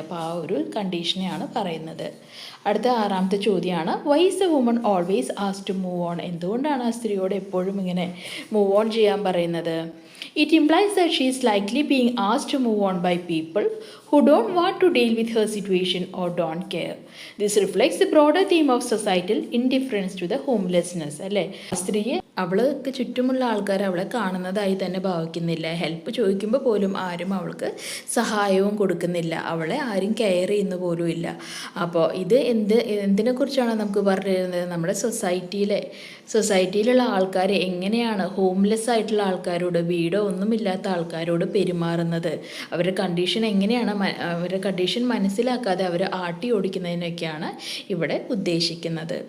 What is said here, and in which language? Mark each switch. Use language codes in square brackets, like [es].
[ml] അപ്പോൾ ആ ഒരു കണ്ടീഷനെയാണ് പറയുന്നത്. അടുത്ത ആറാമത്തെ ചോദ്യമാണ്, [en] Why is a woman always asked to move on? [ml] എന്തുകൊണ്ടാണ് ആ സ്ത്രീയോട് എപ്പോഴും ഇങ്ങനെ മൂവ് ഓൺ ചെയ്യാൻ പറയുന്നത്? [en] It implies that she is likely being asked to move on by people who don't want to deal with her situation or don't care. This reflects the broader theme of societal indifference to the homelessness. [ml] അല്ലേ, സ്ത്രീയെ അവൾക്ക് ചുറ്റുമുള്ള ആൾക്കാർ അവളെ കാണുന്നതായി തന്നെ ഭാവിക്കുന്നില്ല. Help ചോദിക്കുമ്പോൾ പോലും ആരും അവൾക്ക് സഹായവും കൊടുക്കുന്നില്ല, അവളെ ആരും കെയർ ചെയ്യുന്ന പോലും ഇല്ല. അപ്പോൾ ഇത് എന്തിനെക്കുറിച്ചാണ് നമുക്ക് പറഞ്ഞിരുന്നത്? നമ്മുടെ സൊസൈറ്റിയിലുള്ള ആൾക്കാർ എങ്ങനെയാണ് ഹോംലെസ് ആയിട്ടുള്ള ആൾക്കാരോട്, വീടോ ഒന്നുമില്ലാത്ത ആൾക്കാരോട് പെരുമാറുന്നത്, അവരുടെ കണ്ടീഷൻ എങ്ങനെയാണ്, അവരുടെ കണ്ടീഷൻ മനസ്സിലാക്കാതെ അവർ ആട്ടി ഓടിക്കുന്നതിനൊക്കെയാണ് ഇവിടെ ഉദ്ദേശിക്കുന്നത്.